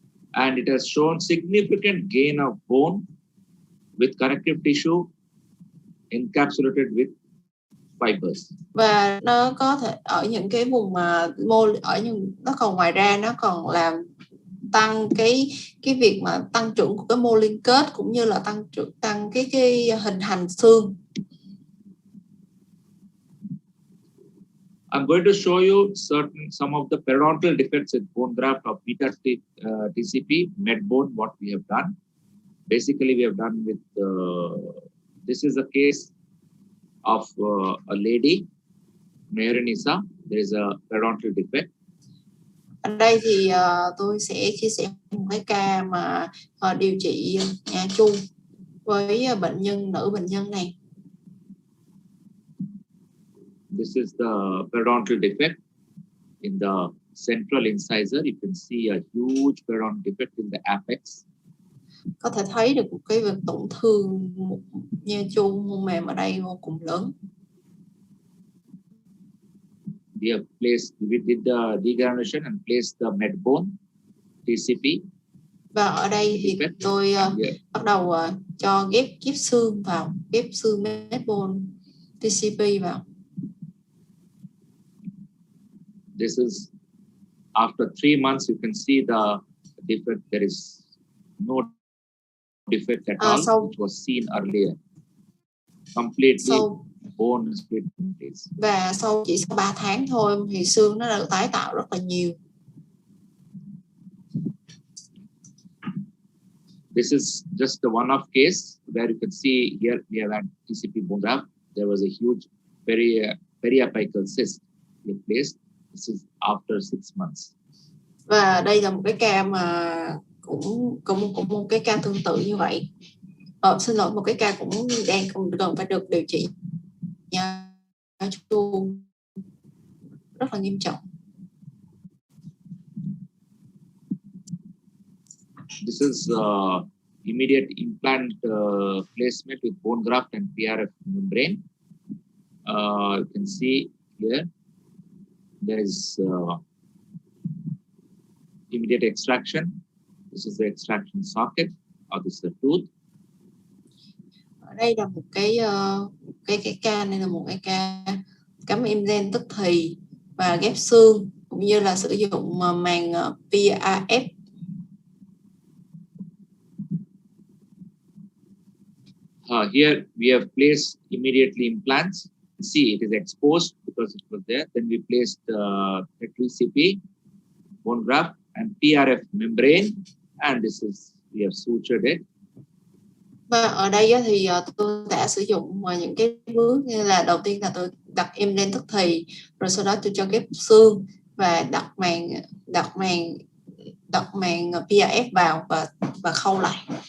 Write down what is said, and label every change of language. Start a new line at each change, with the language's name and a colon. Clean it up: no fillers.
English: And it has shown significant gain of bone with connective tissue encapsulated with fibers.
Vietnamese: Và nó có thể ở những cái vùng mà nó còn ngoài ra nó còn làm tăng cái việc mà tăng trưởng của cái mô liên kết, cũng như là tăng cái hình thành xương.
English: I'm going to show you some of the periodontal defects in bone graft of beta TCP medbone. What we have done, basically, we have done with this is a case of a lady, Merenisa. There is a periodontal defect.
Vietnamese: Ở đây thì tôi sẽ chia sẻ một cái ca mà điều trị nha chu với nữ bệnh nhân này.
English: This is the periodontal defect in the central incisor. You can see a huge periodontal defect in the apex.
Vietnamese: Có thể thấy được một cái việc tổn thương nha chu mô mềm ở đây vô cùng lớn.
English: We did the degranulation and placed the medbone TCP.
Vietnamese: Và ở đây thì tôi bắt đầu cho ghép xương vào, ghép xương medbone TCP vào.
English: This is after 3 months. You can see the defect. There is no defect at all, which was seen earlier. Completely bone split in place.
Vietnamese: Và chỉ sau 3 tháng thôi thì xương nó đã được tái tạo rất là nhiều.
English: This is just the one-off case where you can see here we have had TCP bone graft. There was a huge periapical cyst replaced. This is after 6 months.
Vietnamese: Và đây là một cái ca mà cũng một cái ca tương tự như vậy. Xin lỗi, một cái ca cũng cần phải được điều trị nha chu rất là nghiêm trọng.
English: This is immediate implant placement with bone graft and PRF membrane. You can see here there is immediate extraction. This is the extraction socket, or this is the tooth.
Vietnamese: Ở đây là một cái ca này là một cái ca cắm implant tức thì và ghép xương, cũng như là sử dụng màng PRF.
English: Here we have placed immediately implants. See, it is exposed because it was there. Then we placed Chatterjee bone graft and PRF membrane, and this is, we have sutured it.
Vietnamese: Và ở đây thì tôi đã sử dụng những cái bước như là đầu tiên là tôi đặt implant tức thì, rồi sau đó tôi cho ghép xương và đặt màng PRF vào và khâu lại.